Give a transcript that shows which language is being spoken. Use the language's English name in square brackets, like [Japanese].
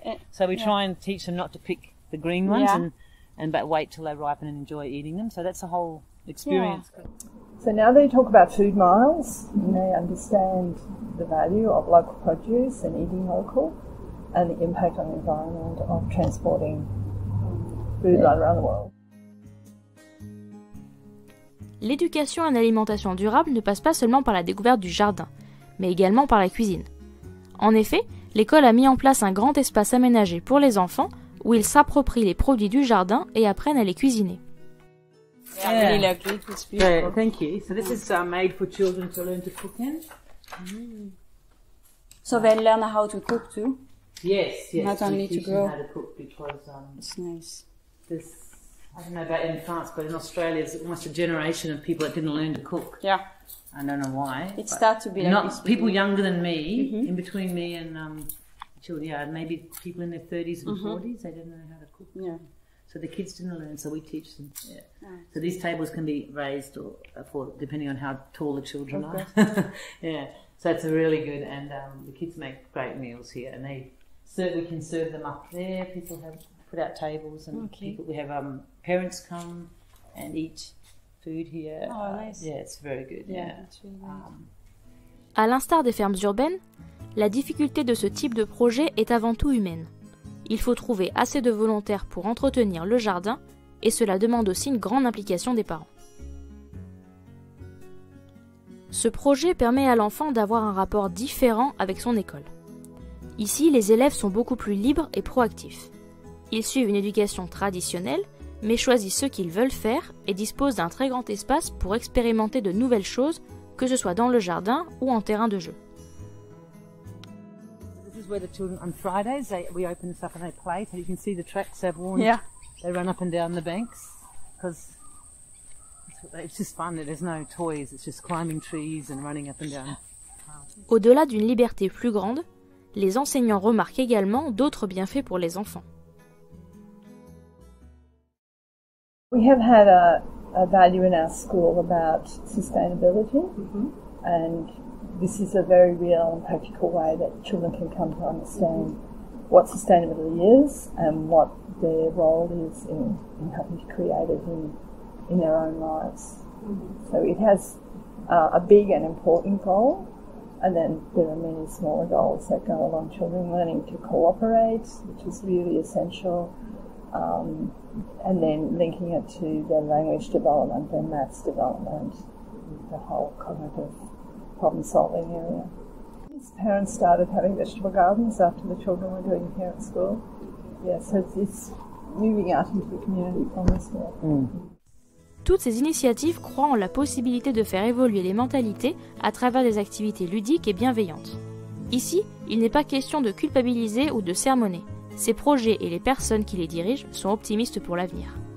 [English] So we try and teach them not to pick the green ones but wait till they ripen and enjoy eating them. So that's a whole experience. Yeah. So now they talk about food miles, and they understand the value of local produce and eating local, and the impact on the environment of transporting food right around the world. [French] L'éducation à une alimentation durable ne passe pas seulement par la découverte du jardin, mais également par la cuisine. En effet, l'école a mis en place un grand espace aménagé pour les enfants où ils s'approprient les produits du jardin et apprennent à les cuisiner. [English] I really like it. It's beautiful. Thank you. So this is made for children to learn to cook in. So they learn how to cook too? Yes. Not only to grow. How to cook because it's nice. I don't know about in France, but in Australia, there's almost a generation of people that didn't learn to cook. Yeah. I don't know why. It starts to be like not this. People younger than me, in between me and children, maybe people in their 30s and 40s, they didn't know how to cook. Yeah. So the kids didn't learn, so we teach them. Yeah. So these tables can be raised for depending on how tall the children are. Yeah. So it's really good, and the kids make great meals here, and we can serve them up there. People have put out tables, and we have parents come and eat food here. Oh, nice. Yeah, it's very good. Yeah. It's really nice. [French] À l'instar des fermes urbaines, la difficulté de ce type de projet est avant tout humaine. Il faut trouver assez de volontaires pour entretenir le jardin, et cela demande aussi une grande implication des parents. Ce projet permet à l'enfant d'avoir un rapport différent avec son école. Ici, les élèves sont beaucoup plus libres et proactifs. Ils suivent une éducation traditionnelle, mais choisissent ce qu'ils veulent faire et disposent d'un très grand espace pour expérimenter de nouvelles choses, que ce soit dans le jardin ou en terrain de jeu. [English] This is where the children, on Fridays, we open this up and they play, so you can see the tracks they've worn. Yeah. They run up and down the banks, because it's just fun. There's no toys, it's just climbing trees and running up and down. [French] Au-delà d'une liberté plus grande, les enseignants remarquent également d'autres bienfaits pour les enfants. [English] We have had a value in our school about sustainability, and this is a very real and practical way that children can come to understand what sustainability is and what their role is in helping to create it in their own lives. So it has a big and important goal, and then there are many smaller goals that go along. Children learning to cooperate, which is really essential, and then linking it to their language development, their maths development, the whole cognitive problem-solving area. Parents started having vegetable gardens after the children were doing care at school. Yeah, so it's moving out into the community from the school. [French] Toutes ces initiatives croient en la possibilité de faire évoluer les mentalités à travers des activités ludiques et bienveillantes. Ici, il n'est pas question de culpabiliser ou de sermonner. Ces projets et les personnes qui les dirigent sont optimistes pour l'avenir.